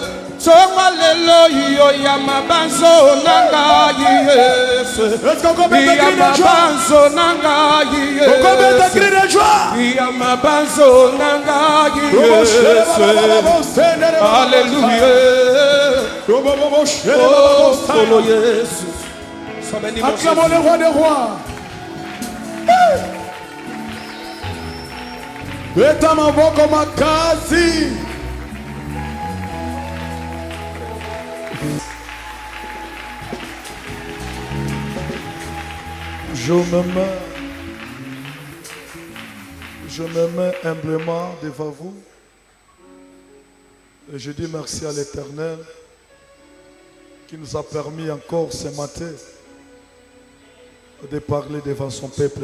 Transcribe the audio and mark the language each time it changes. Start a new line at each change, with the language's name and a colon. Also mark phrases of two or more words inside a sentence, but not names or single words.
Lingala: Toma lelo yo ya mabanzo nanga Yesu. Ya mabanzo nanga Yesu. Ya mabanzo nanga Yesu. Hallelujah. Oh, solo Yesu.
French: Acclamons le roi des rois.
Lingala: Leta maboko makazi.
French: Je me mets humblement devant vous et je dis merci à l'Éternel qui nous a permis encore ce matin de parler devant son peuple.